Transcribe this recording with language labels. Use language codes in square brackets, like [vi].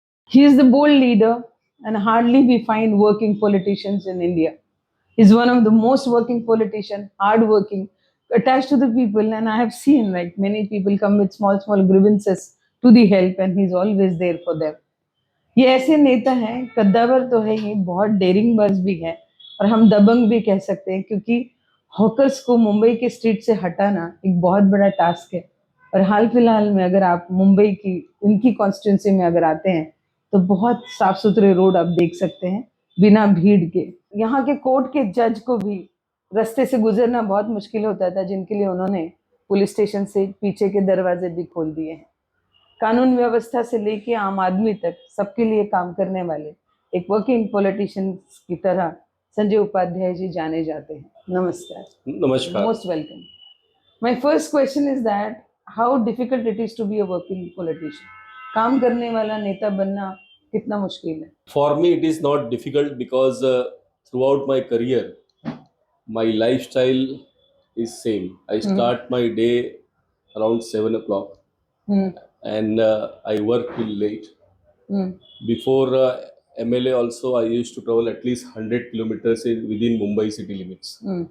[en] He is the bold leader, and hardly we find working politicians in India. He's one of the most working politician, hardworking, attached to the people, and I have seen like many people come with small grievances to the help, and he's always there for them. [hi] ये ऐसे नेता हैं, कद्दावर तो है ही, बहुत dairying बाज भी है और हम दबंग भी कह सकते हैं, क्योंकि हॉकर्स को मुंबई के स्ट्रीट से हटाना एक बहुत बड़ा टास्क है। और हाल फिलहाल में अगर आप मुंबई की इनकी कॉन्स्टिट्यूंसी में अगर आते हैं, तो बहुत साफ सुथरे रोड आप देख सकते हैं बिना भीड़ के। यहाँ के कोर्ट के जज को भी रास्ते से गुजरना बहुत मुश्किल होता था, जिनके लिए उन्होंने पुलिस स्टेशन से पीछे के दरवाजे भी खोल दिए हैं। कानून व्यवस्था से लेके आम आदमी तक सबके लिए काम करने वाले एक वर्किंग पॉलिटिशियन की तरह संजय उपाध्याय जी जाने जाते हैं। नमस्कार। नमस्कार। [en] Most welcome. My first question is that how difficult it is to be a working politician? [hi] काम करने वाला नेता बनना कितना मुश्किल है? [en] For me, it is not difficult because throughout my career, my lifestyle is same. I start my day around 7 o'clock and I work till late. Before MLA also, I used to travel at least 100 kilometers within Mumbai city limits.